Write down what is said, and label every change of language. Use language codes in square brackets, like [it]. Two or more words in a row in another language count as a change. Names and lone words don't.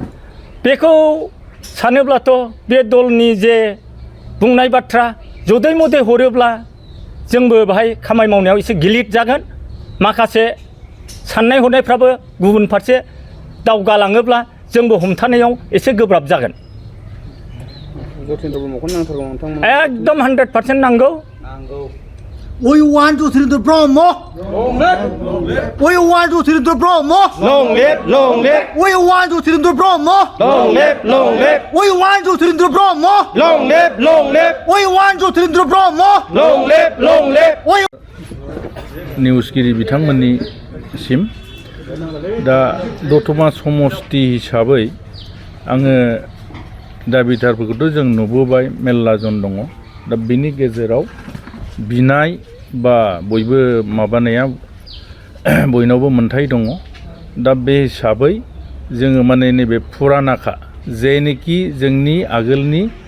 [brx] बेखौ सानोब्लाथ' बे दलनि जे बुंनाय बाथ्रा जदै मदै हरोब्ला जोंबो बाहाय खामानि मावनायाव एसे गिलिर जागोन माखासे साननाय हनायफ्राबो गुबुन फारसे दावगालाङोब्ला जोंबो हमथानायाव एसे गोब्राब जागोन ज्योतिरेन्द्र ब्रह्मखौ नांथारगौ नोंथांमोन एकदम 100% नांगौ [en] We want to Sirindra Brahma. We want to Sirindra Brahma. Long live, long live, We want to Sirindra Brahma. long live, long live, We want to Sirindra Brahma. long live, long live, We want to Sirindra Brahma. long live, long live. We [brx] निउसगिरि बिथांमोननिसिम दा दतमा समस्ति हिसाबै आङो दाबिदारफोरखौथ' जों नुबोबाय मेल्ला जन दङ दा बिनि गेजेराव बिनाय बा बयबो माबानाया बयनावबो मोनथाय दङ दा बे हिसाबै जोङो माने नैबे फुरानाखा जेनोखि जोंनि आगोलनि